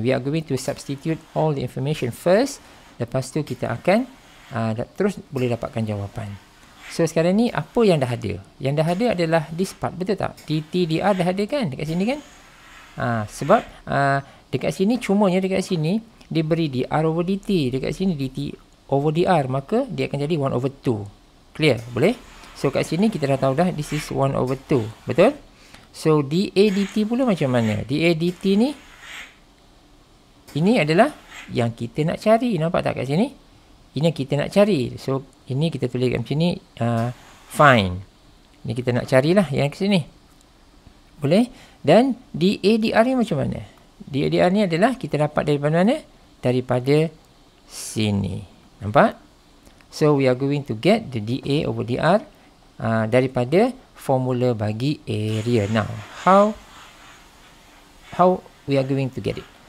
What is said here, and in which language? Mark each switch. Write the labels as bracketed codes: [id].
[en] We are going to substitute all the information first. [ms] Lepas tu kita akan terus boleh dapatkan jawapan. So, sekarang ni apa yang dah ada? Yang dah ada adalah [en] this part. [ms] Betul tak? dt dr dah ada kan? Dekat sini kan? Sebab dekat sini, cumanya dekat sini dia beri dr over dt. Dekat sini dt over dr. Maka dia akan jadi 1 over 2. Clear? Boleh? So, kat sini kita dah tahu dah [en] this is 1 over 2. [ms] Betul? So, dA dt pula macam mana? dA dt ni, ini adalah yang kita nak cari. Nampak tak kat sini? Ini yang kita nak cari. So, ini kita tulis kat macam ni, find. Ini kita nak carilah yang ke sini. Boleh? Dan dA dr ni macam mana? dA dr ni adalah kita dapat daripada mana? Daripada sini. Nampak? [en] So, we are going to get the dA over dr [ms] daripada formula bagi area. [en] Now, how we are going to get it?